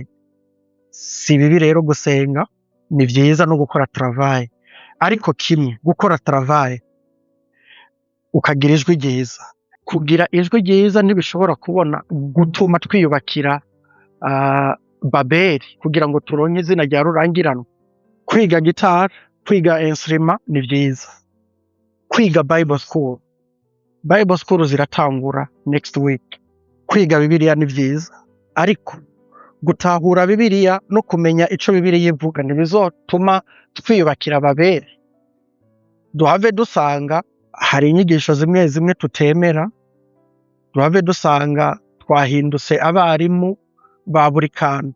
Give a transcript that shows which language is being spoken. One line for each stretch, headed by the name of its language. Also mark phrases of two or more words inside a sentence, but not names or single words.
Rundi: Si bibi rero gusenga, ni vyiza no gukora travaye, ariko kimwe gukora travaye ukagira ijwi ryiza. Kugira ijwi ryiza ntibishobora kubona gutuma twiyubakira Babeli kugira ngo turonke izina rya rurangiranwa. Kwiga gitari, kwiga instrument ni vyiza. Kwiga
English: Bible school
Rundi: ziratangura
English: next week.
Rundi: Kwiga Bibiliya ni vyiza, ariko gutahura Bibiliya no kumenya ico Bibiliya ivuga ntibizotuma twiyubakira Babeli. Duhave dusanga hari inyigisho zimwe zimwe tutemera, duhave dusanga twahindutse abarimu ba buri kantu.